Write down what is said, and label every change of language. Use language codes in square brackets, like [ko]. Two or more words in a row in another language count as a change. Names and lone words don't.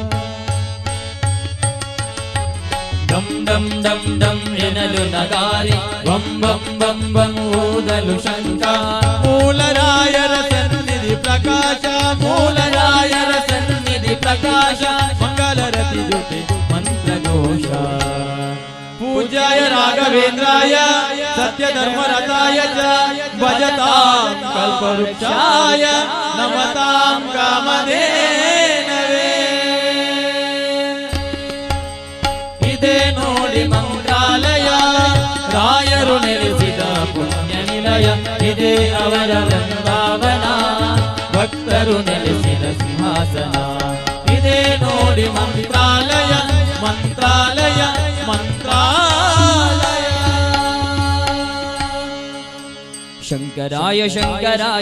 [kn] ಡಂ ಡಂ ಡಂ ಡಂ ಎನಲು ನಗಾರಿ ಬಂ ಬಂ ಬಂ ಬಂ ಊದಲು ಶಂಕ ಮೂಲರಾಯರ ಸನ್ನಿಧಿ ಪ್ರಕಾಶ ಮೂಲರಾಯರ ಸನ್ನಿಧಿ ಪ್ರಕಾಶ ಮಂಗಲರತಿ ಜೊತೆ ಮಂತ್ರಘೋಷ [sa] पूज्याय राघवेन्द्राय सत्यधर्मरताय च भजतां कल्पवृक्षाय नमतां कामधेनवे [kn] ಇದೆ ನೋಡಿ ಮಂತ್ರಾಲಯ ರಾಯರು ನೆಲೆಸಿದ ಪುಣ್ಯ ನಿಲಯ ಇದೆ ಅವರ ವೃಂದಾವನ ಭಕ್ತರು ನೆಲೆಸಿದ ಸಿಂಹಾಸನ ಇದೆ ನೋಡಿ ಮಂತ್ರಾಲಯ ಮಂತ್ರಾಲಯ ಮಂತ್ರಾಲಯ ಶಂಕರಾಯ ಶಂಕರಾಯ